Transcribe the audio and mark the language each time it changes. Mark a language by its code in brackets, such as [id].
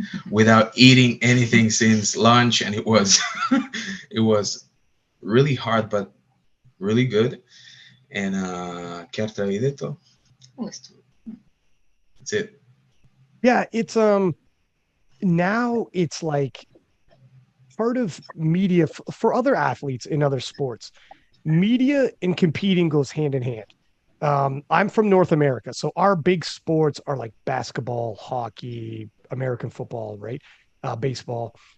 [en] Without eating anything since lunch, and it was it was really hard, but really good. [it] And che altro avevi detto? [en] That's it. Yeah, it's now it's like part of media for other athletes in other sports. Media and competing goes hand in hand. I'm from North America, so our big sports are like basketball, hockey, American football, right? Baseball.